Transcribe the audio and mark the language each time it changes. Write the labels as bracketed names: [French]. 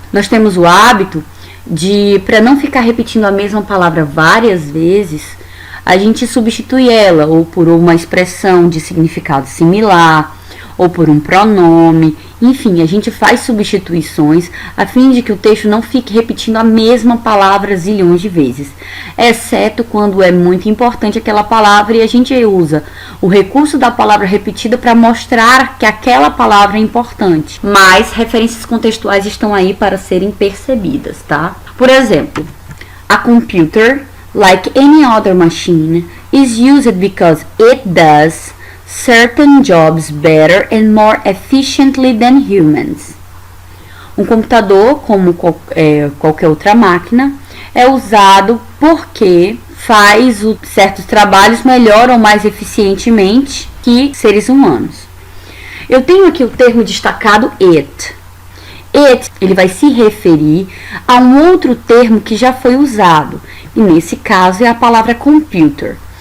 [Portuguese] Nós temos o hábito de, para não ficar repetindo a mesma palavra várias vezes, a gente substitui ela ou por uma expressão de significado similar, ou por um pronome, enfim, a gente faz substituições a fim de que o texto não fique repetindo a mesma palavra zilhões de vezes, exceto quando é muito importante aquela palavra e a gente usa o recurso da palavra repetida para mostrar que aquela palavra é importante. Mas referências contextuais estão aí para serem percebidas, tá? [English] Por exemplo, a computer, like any other machine, is used because it does certain jobs better and more efficiently than humans. [Portuguese] Um computador, como qualquer outra máquina, é usado porque faz certos trabalhos melhor ou mais eficientemente que seres humanos. Eu tenho aqui o termo destacado it. It, ele vai se referir a um outro termo que já foi usado, e nesse caso é a palavra computer.